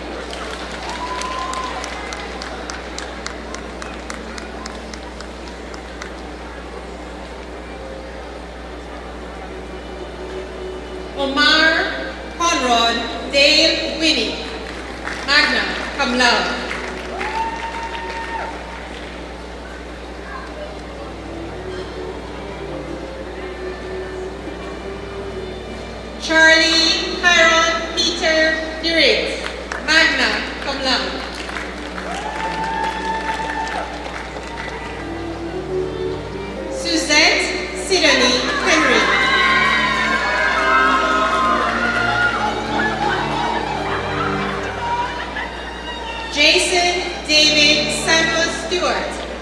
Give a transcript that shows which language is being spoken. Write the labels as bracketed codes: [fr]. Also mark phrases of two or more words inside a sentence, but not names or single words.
[en] Omar Conrad Dale Winnie, [la] magna cum laude. [en] Charlie Harold Peter Diriggs, [la] magna cum laude. [en] Suzette Sidonie Henry. Jason David Samuel Stewart.